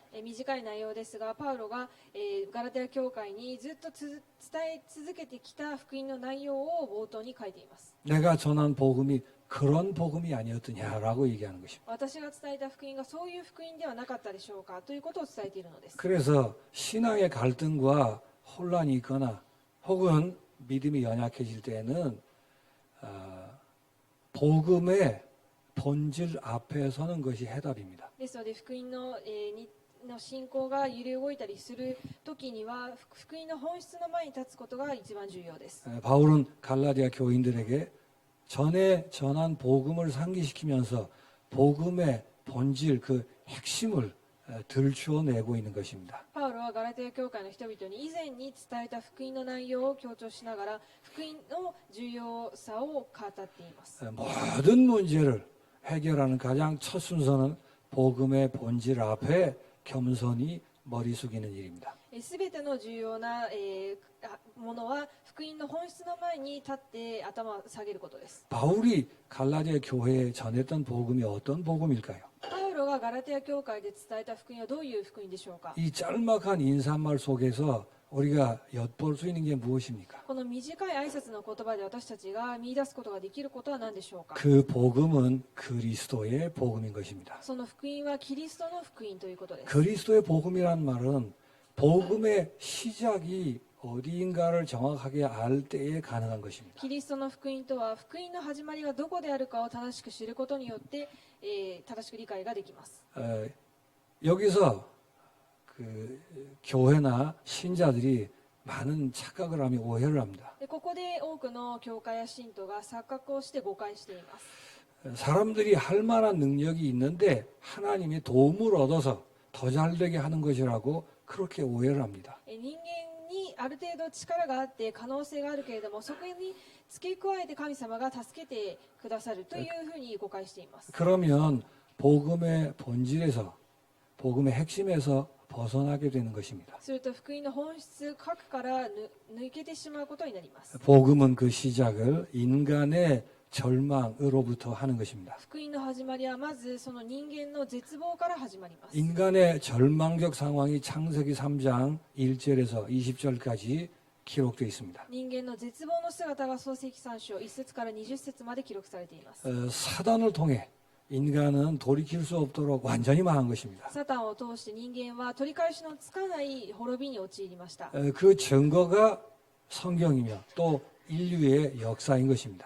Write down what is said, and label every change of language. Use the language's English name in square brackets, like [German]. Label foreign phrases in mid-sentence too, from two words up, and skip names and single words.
[Japanese] 短い内容ですが、パウロが、ガラテヤ教会にずっと伝え続けてきた福音の内容を冒頭に書いています。 [Korean] 내가 전한 복음이 그런 복음이 아니었더냐라고 얘기하는 것입니다. [Japanese] 私が伝えた福音がそういう福音ではなかったでしょうかということを伝えているのです。 [Korean] 그래서 신앙의 갈등과 혼란이 있거나 혹은 믿음이 연약해질 때는 복음의 본질 앞에 서는 것이 해답입니다. [Japanese] ですので福音の、の信仰が揺れ動いたりする時には福音の本質の前に立つことが一番重要です。 [Korean] 바울은 갈라디아 교인들에게 전에 전한 복음을 상기시키면서 복음의 본질 그 핵심을 들추어내고 있는 것입니다. [Japanese] パウロはガラテヤ教会の人々に以前に伝えた福音の内容を強調しながら福音の重要さを語っています。 [Korean] 모든 문제를 해결하는 가장 첫 순서는 복음의 본질 앞에 겸손히 머리 숙이는 일입니다. [Japanese] すべての重要な、ものは福音の本質の前に立って頭を下げることです。 [Korean] 바울이 갈라디아 교회에 전했던 복음이 어떤 복음일까요? [Japanese] パウロがガラテヤ教会で伝えた福音はどういう福音でしょうか。 [Korean] 이 짤막한 인사말 속에서 우리가 엿볼 수 있는 게 무엇입니까? [Japanese] この短い挨拶の言葉で私たちが見出すことができることは何でしょうか。 [Korean] 그 복음은 그리스도의 복음인 것입니다. [Japanese] その福音はキリストの福音ということです。 [Korean] 그리스도의 복음이란 말은 복음의 시작이 어디인가를 정확하게 알 때에 가능한 것입니다. [Japanese] キリストの福音とは福音の始まりがどこであるかを正しく知ることによって、正しく理解ができます。 [Korean] 여기서 그 교회나 신자들이 많은 착각을 하며 오해를 합니다. [Japanese] でここで多くの教会や信徒が錯覚をして誤解しています。 [Korean] 사람들이 할 만한 능력이 있는데 하나님이 도움을 얻어서 더 잘되게 하는 것이라고 그렇게 오해를 합니다. [Japanese] 人間にある程度力があって可能性があるけれどもそこに付け加えて神様が助けてくださるというふうに誤解しています。 [Korean] 그러면 복음의 본질에서 복음의 핵심에서 벗어나게 되는 것입니다. [Japanese] すると福音の本質核から抜けてしまうことになります。 [Korean] 복음은 그 시작을 인간의 절망으로부터 하는 것입니다. [Japanese] 福音の始まりはまずその人間の絶望から始まります。 [Korean] 인간의 절망적 상황이 창세기 3장 1절에서 20절까지 기록되어 있습니다. [Japanese] 人間の絶望の姿が創世記3章1節から20節まで記録されています。 [Korean] 사단을 통해 인간은 돌이킬 수 없도록 완전히 망한 것입니다. [Japanese] サタンを通して人間は取り返しのつかない滅びに陥りました。 [Korean] 그 증거가 성경이며 또 인류의 역사인 것입니다.